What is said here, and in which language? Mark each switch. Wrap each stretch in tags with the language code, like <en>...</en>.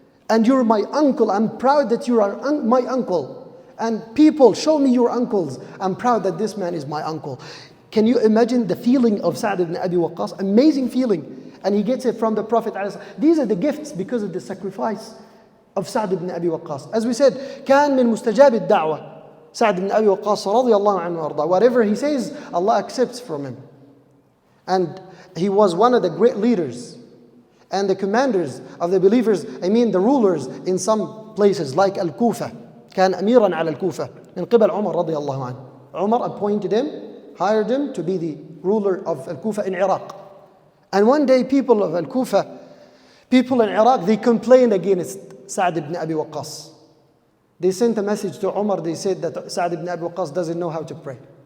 <en>And you're my uncle, I'm proud that you are my uncle. And people, show me your uncles. I'm proud that this man is my uncle. Can you imagine the feeling of Sa'd ibn Abi Waqqas? Amazing feeling. And he gets it from the Prophet. These are the gifts because of the sacrifice of Sa'd ibn Abi Waqqas. As we said,</en> <ar>كان من مستجاب الدعوة.</ar> <en>Sa'd ibn Abi Waqqas</en> <ar>رضي الله عنه وارضاه.</ar> <en>Whatever he says, Allah accepts from him. And he was one of the great leaders and the commanders of the believers, I mean the rulers in some places like Al-Kufa.</en> <ar>كان أميرا على الكوفة من قبل عمر رضي الله عنه.</ar> <en>Umar appointed him, hired him to be the ruler of Al-Kufa in Iraq. And one day people of Al-Kufa, people in Iraq, they complained against Sa'd ibn Abi Waqqas. They sent a message to Umar, they said that Sa'd ibn Abi Waqqas doesn't know how to pray.</en>